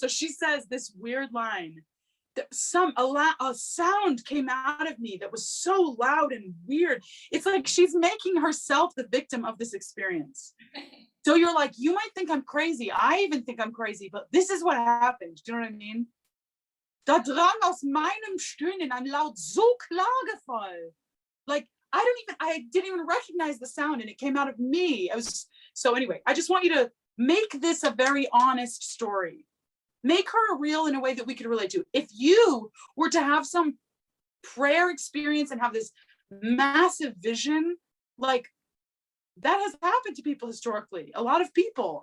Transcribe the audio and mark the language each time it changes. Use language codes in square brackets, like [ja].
[en] So she says this weird line. A sound came out of me that was so loud and weird. It's like she's making herself the victim of this experience. So you're like, you might think I'm crazy. I even think I'm crazy, but this is what happened. Do you know what I mean? [de] Da drang aus meinem Stöhnen ein Laut so klagevoll. [en] Like, I didn't even recognize the sound and it came out of me. So anyway, I just want you to make this a very honest story. Make her real in a way that we could relate to. If you were to have some prayer experience and have this massive vision, like that has happened to people historically, a lot of people.